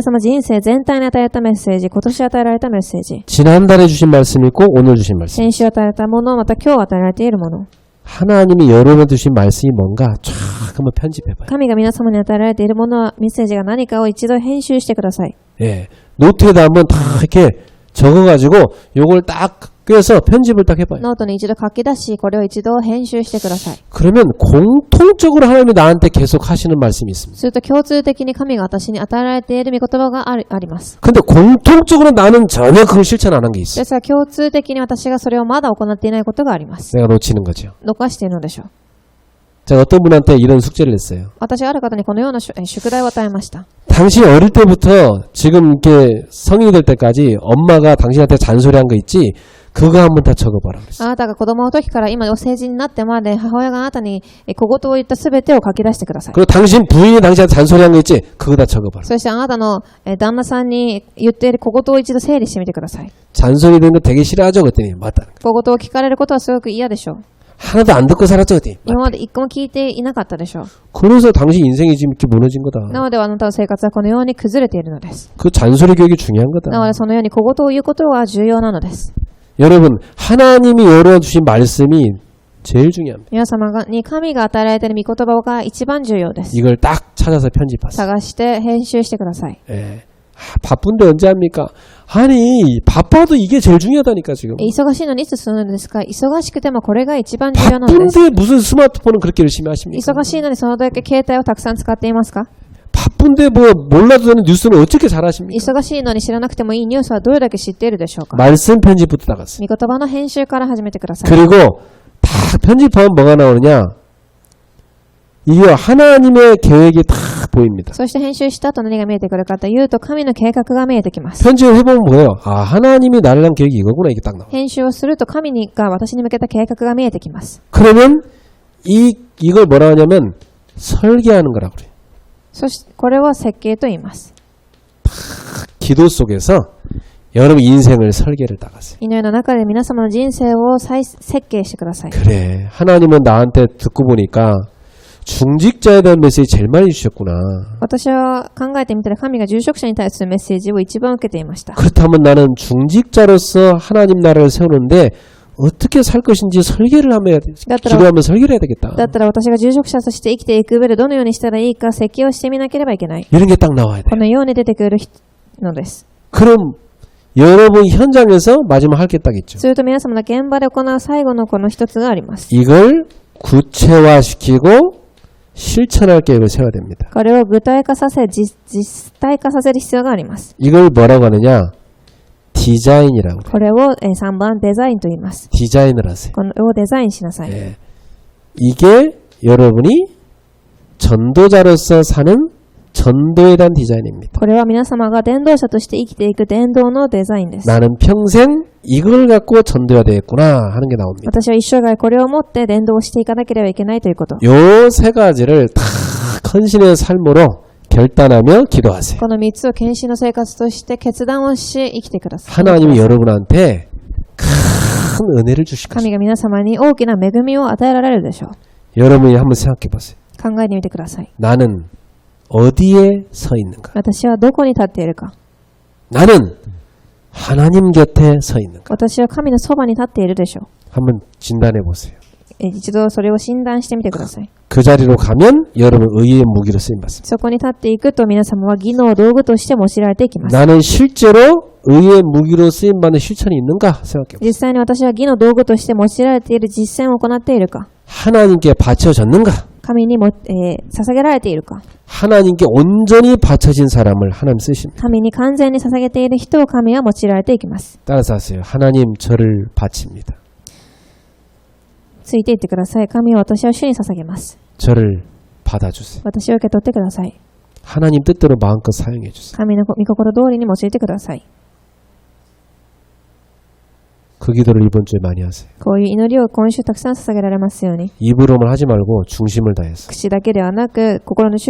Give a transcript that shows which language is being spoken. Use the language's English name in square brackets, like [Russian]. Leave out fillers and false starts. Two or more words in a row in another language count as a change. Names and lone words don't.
[Japanese] 皆様人生全体に与えられたメッセージ、今年与えられたメッセージ、 [Korean] 지난달에 주신 말씀이 있고 오늘 주신 말씀. [Japanese] 先週与えられたもの、また今日与えられているもの。 [Korean] 하나님이 여러분한테 주신 말씀이 뭔가 쫙 한번 편집해 봐요. [Japanese] 神が皆様に与えられているものは、メッセージが何かを一度編集してください。 [Korean] 예. 노트에다 한번 다 이렇게 적어가지고 요걸 딱 그래서 편집을 딱 해봐요. [Japanese] ノートに一度書き出し、これを一度編集してください。 [Korean] 그러면 공통적으로 하나님이 나한테 계속 하시는 말씀이 있습니다. [Japanese] すると共通的に神が私に与えられている御言葉があります。 [Korean] 근데 공통적으로 나는 전혀 그걸 실천 안 한 게 있어. [Japanese] ですが共通的に私がそれをまだ行っていないことがあります。 [Korean] 내가 놓치는 거죠. [Japanese] 逃しているのでしょう。 [Korean] 제가 어떤 분한테 이런 숙제를 냈어요. [Japanese] 私がある方にこのような宿題を与えました。 [Korean] 당신이 어릴 때부터 지금 이렇게 성인이 될 때까지 엄마가 당신한테 잔소리한 거 있지? 그거 한번 다 적어봐라 그랬어요. [Japanese] あなたが子供の時から今成人になってまで母親があなたに小言を言ったすべてを書き出してください。 [Korean] 그리고 당신 부인이 당신한테 잔소리한 거 있지? 그거 다 적어봐라. [Japanese] そしてあなたの旦那さんに言っている小言を一度整理してみてください。 [Korean] 잔소리 되는 거 되게 싫어하죠? 그랬더니 맞다. [Japanese] 小言を聞かれることはすごく嫌でしょう。 [Korean] 하나도 안 듣고 살았죠? 그랬더니 [Japanese] 今まで一個も聞いていなかったでしょう。 [Korean] 그래서 당신 인생이 지금 이렇게 무너진 거다. [Japanese] なのであなたの生活はこのように崩れているのです。 [Korean] 그 잔소리 교육이 중요한 거다. [Japanese] なのでそのように小言を言うことは重要なのです。 [Korean] 여러분 하나님이 열어주신 말씀이 제일 중요합니다. [Japanese] 皆様に神が与えられている御言葉が一番重要です。 [Korean] 이걸 딱 찾아서 편집하세요. [Japanese] 探して編集してください。 [Korean] 예. 바쁜데 언제 합니까? 아니 바빠도 이게 제일 중요하다니까 지금. [Japanese] 忙しいのにいつするのですか？忙しくてもこれが一番重要なのです。 [Korean] 바쁜데 무슨 스마트폰을 그렇게 열심히 하십니까? [Japanese] 忙しいのにそのだけ携帯をたくさん使っていますか？ [Korean] 바쁜데 뭐 몰라도 되는 뉴스는 어떻게 잘하십니까? [Japanese] 忙しいのに知らなくてもいいニュースはどれだけ知っているでしょうか？ [Korean] 말씀 편집부터 나갔어요. [Japanese] 御言葉の編集から始めてください。 [Korean] 그리고 다 편집하면 뭐가 나오느냐? 이게 하나님의 계획이 다 보입니다. [Japanese] そして編集した後何が見えてくるかというと神の計画が見えてきます。 [Korean] 편집을 해보면 뭐예요? 아 하나님이 나를 위한 계획이 이거구나 이게 딱 나와요. [Japanese] 編集をすると神が私に向けた計画が見えてきます。 [Korean] 그러면 이걸 뭐라 하냐면 설계하는 거라고 그래요. [Japanese] そしてこれを設計と言います。 [Korean] 기도 속에서 여러분 인생을 설계를 나가세요. [Japanese] 祈りの中で皆様の人生を再設計してください。 [Korean] 그래 하나님은 나한테 듣고 보니까 중직자에 대한 메시지 제일 많이 주셨구나. [Japanese] 私は考えてみたら神が住職者に対するメッセージを一番受けていました。 [Korean] 그렇다면 나는 중직자로서 하나님 나라를 세우는데 어떻게 살 것인지 설계를 하면 기도하면 설계를 해야 되겠다. [Japanese] だったら私が住職者として生きていく上でどのようにしたらいいか設計をしてみなければいけない。 [Korean] 이런 게 딱 나와야 돼. [Japanese] このように出てくるのです。 [Korean] 그럼 여러분 현장에서 마지막 할 게 딱 있죠. [Japanese] すると皆様の現場で行う最後のこの一つがあります。 [Korean] 이걸 구체화시키고 실천할 계획을 세워야 됩니다. [Japanese] これを具体化させ、実体化させる必要があります。 [Korean] 이걸 뭐라고 하느냐? 디자인이라고 그래요. [Japanese] これを3番デザインと言います。 [Korean] 디자인을 하세요. [Japanese] これをデザインしなさい。 [Korean] 예. 이게 여러분이 전도자로서 사는 전도에 대한 디자인입니다. [Japanese] これは皆様が伝道者として生きていく伝道のデザインです。 [Korean] 나는 평생 이걸 갖고 전도해야 되겠구나 하는 게 나옵니다. [Japanese] 私は一生涯これを持って伝道をしていかなければいけないということ。 [Korean] 요 세 가지를 다 헌신의 삶으로 결단하며 기도하세요. [Japanese] この3つを献身の生活として決断をし生きてください。 [Korean] 하나님이 여러분한테 큰 은혜를 주실 것입니다. [Japanese] 神が皆様に大きな恵みを与えられるでしょう。 [Korean] 여러분이 한번 생각해 보세요. [Japanese] 考えてみてください。 [Korean] 나는 어디에 서 있는가? [Japanese] 私はどこに立っているか。 [Korean] 나는 하나님 곁에 서 있는가? [Japanese] 私は神のそばに立っているでしょう。 [Korean] 한번 진단해 보세요. [Japanese] 一度それを診断してみてください。 [Korean] 그 자리로 가면 여러분 의의 무기로 쓰임 받습니다. [Japanese] そこに立っていくと皆様は義の道具として用いられていきます。 [Korean] 나는 실제로 의의 무기로 쓰임 받는 실천이 있는가 생각해 보세요. [Japanese] 実際に私は義の道具として用いられている実践を行っているか、 [Korean] 하나님께 바쳐졌는가? [Japanese] 神にも、捧げられているか、 [Korean] 하나님께 온전히 바쳐진 사람을 하나님 쓰십니다. [Japanese] 神に完全に捧げている人を神は用いられていきます。 [Korean] 따라서 하세요. 하나님 저를 바칩니다. [Japanese] ついていってください。神は私を主に捧げます。 [Korean] 저를 받아주세요. [Japanese] 私を受け取ってください。 [Korean] 하나님 뜻대로 마음껏 사용해 주세요. [Japanese] 神の御心通りに用いてください。 [Korean] 그 기도를 이번 주에 많이 하세요. [Japanese] こういう祈りを今週たくさん捧げられますように。 [Korean] 입으로만 하지 말고 중심을 다해서